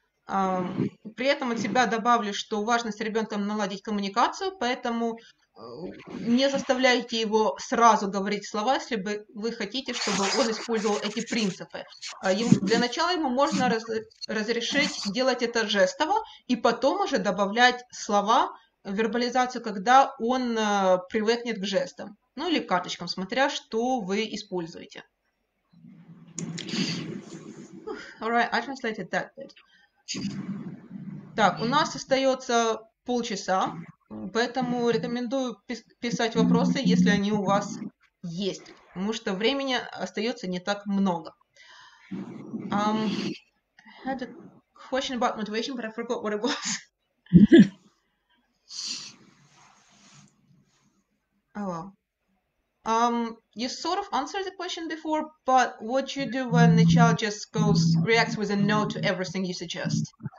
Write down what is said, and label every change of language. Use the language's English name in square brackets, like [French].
[Russian] При этом от себя добавлю, что важно с ребенком наладить коммуникацию, поэтому не заставляйте его сразу говорить слова, если вы хотите, чтобы он использовал эти принципы. Для начала ему можно разрешить делать это жестово и потом уже добавлять слова, вербализацию, когда он привыкнет к жестам. ну или к карточкам, смотря что вы используете. [English] Alright, I translated that bit. [Russian] Так, у нас остается полчаса, поэтому рекомендую писать вопросы, если они у вас есть, потому что времени остается не так много. [English] I had a question about motivation, but I forgot what it was. Oh well. You sort of answered the question before, but what do you do when the child just reacts with a no to everything you suggest?